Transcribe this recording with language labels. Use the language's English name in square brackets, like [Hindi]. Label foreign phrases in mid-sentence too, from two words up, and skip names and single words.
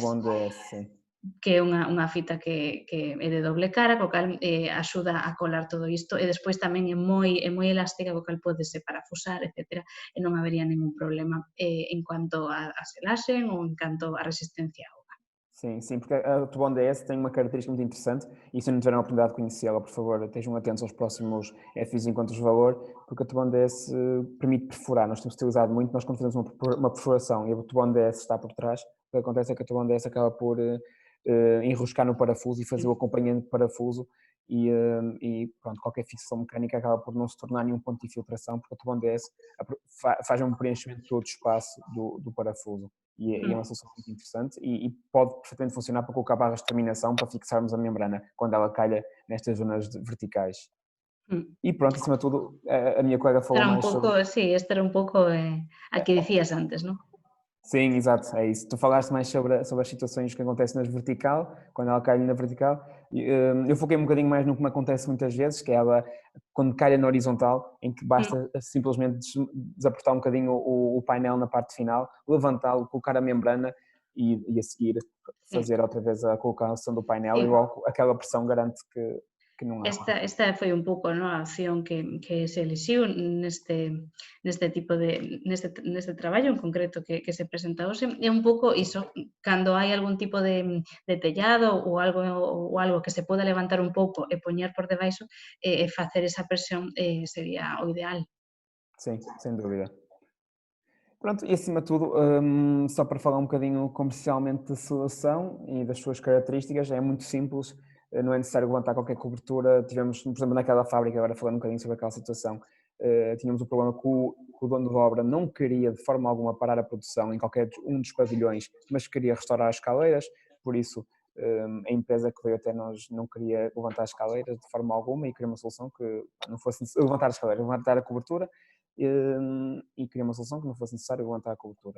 [Portuguese] bom DS, sim. [Galician] que é unha fita que é de doble cara, co cal axuda a colar todo isto e despois tamén é moi elástica, co cal pódese parafusar, etcétera, e non habería ningún problema [Spanish] en cuanto a [Galician] selaxe ou en canto a resistencia ao auga. [Portuguese] Sim, sim, porque a Tubão DS tem uma característica muito interessante e se não tiverem a oportunidade de conhecê-la, por favor, estejam atentos aos próximos FIs Encontros de Valor, porque a Tubão DS permite perfurar, nós temos utilizado muito, nós quando fazemos uma perfuração e a Tubão DS está por trás, o que acontece é que a Tubão DS acaba por enroscar no parafuso e fazer o acompanhamento de parafuso e pronto, qualquer fixação mecânica acaba por não se tornar nenhum ponto de infiltração, porque a Tubão DS faz um preenchimento de todo o espaço do parafuso. E é uma Mm, solução muito interessante e pode perfeitamente funcionar para colocar barras de terminação para fixarmos a membrana quando ela calha nestas zonas verticais. mm. E pronto, acima de tudo, a minha colega falou [Galician] Era un [Portuguese] mais pouco, sobre. [Galician] sí, este era un pouco a que dicías antes, non? [Portuguese] Sim, exato, é isso. Tu falaste mais sobre as situações que acontecem nas vertical, quando ela cai na vertical. Eu foquei um bocadinho mais no que me acontece muitas vezes, que é ela, quando calha na horizontal, em que Mm, basta simplesmente desapertar um bocadinho o painel na parte final, levantá-lo, colocar a membrana e a seguir [Galician] sí, [Portuguese] fazer outra vez a colocação do painel e [Galician] sí. [Portuguese] logo aquela pressão garante que não há qualquer [Galician] Esta foi un pouco, non, a opción que se elixiu neste tipo de neste traballo en concreto que se presenta hoxe. É un pouco iso, cando hai algún tipo de tellado ou algo que se poda levantar un pouco e poñer por debaixo, facer esa presión sería o ideal. [Portuguese] sim, sem dúvida. Pronto, e acima de tudo, só para falar um bocadinho comercialmente da solução e das suas características, é muito simples, não é necessário levantar qualquer cobertura. Tivemos, por exemplo, naquela fábrica, agora falando um bocadinho sobre aquela situação, tínhamos o problema que o dono da obra não queria de forma alguma parar a produção em qualquer um dos pavilhões, mas queria restaurar as caleiras, por isso a empresa que veio até nós não queria levantar as caleiras de forma alguma e queria uma solução que não fosse levantar as caleiras, levantar a cobertura e queria uma solução que não fosse necessário levantar a cobertura.